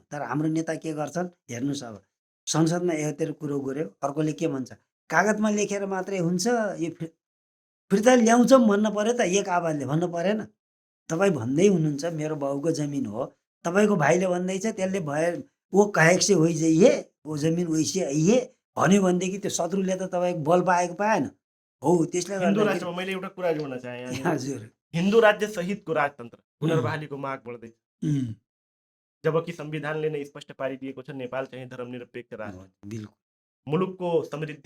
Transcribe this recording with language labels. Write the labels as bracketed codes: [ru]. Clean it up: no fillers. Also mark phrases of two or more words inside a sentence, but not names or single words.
[ne] तर हाम्रो नेता के गर्छन् हेर्नुहोस्, अब संसदमा यतातिर कुरो गऱ्यो, अर्कोले के भन्छ, कागजमा लेखेर मात्रै हुन्छ, यो फिर्ता ल्याउँछौँ भन्नु पर्यो त एक आवाजले भन्नु परेन। तपाईँ भन्दै हुनुहुन्छ मेरो बाउको जमिन हो, तपाईँको भाइले भन्दैछ त्यसले भए [bho] वो काहेक से होइ जाइए, वो जमिन वैसे आइए [ne] भन्यो भनेदेखि त्यो शत्रुले त तपाईँको बल पाएको पाएन। हो त्यसले हिन्दू गर्दाखेरि राष्ट्रमा मैले एउटा कुरा जोड्न चाहेँ यहाँनिर। हजुर। हिन्दू राज्य सहितको राजतन्त्र पुनर्बहालीको माग बढ्दैछ, उम्, जबकि संविधानले नै स्पष्ट पारिदिएको छ नेपाल चाहिँ धर्मनिरपेक्ष राष्ट्र। बिल्कुल। मुलुकको समृद्धि,